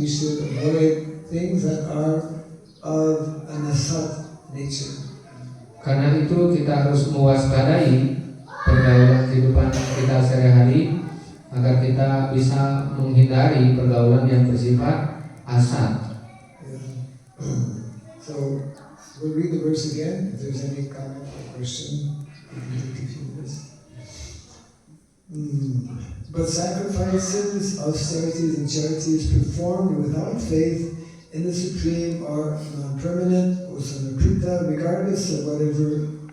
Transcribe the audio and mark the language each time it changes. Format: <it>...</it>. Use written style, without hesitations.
<en>We should avoid things that are of an asat nature.</en> <id>Karena itu kita harus mewaspadai pergaulan kehidupan kita sehari-hari agar kita bisa menghindari pergaulan yang bersifat asat.</id> <en>So we'll read the verse again. If there's any comment or question, we can take a few minutes. But sacrifices, austerities, and charities performed without faith in the Supreme are non-permanent, usamrikrita, regardless of whatever</en>